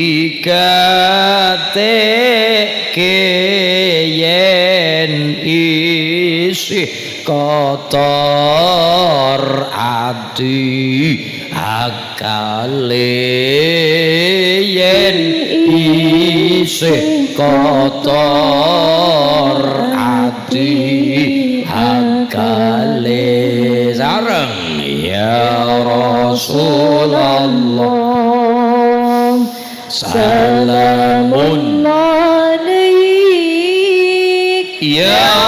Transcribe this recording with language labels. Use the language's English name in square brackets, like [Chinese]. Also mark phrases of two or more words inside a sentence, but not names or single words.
[Javanese] diketekke yen isih kotor ati akale yen isih kotor ati akale sareng [Arabic] يا رسول الله سلام عليك يا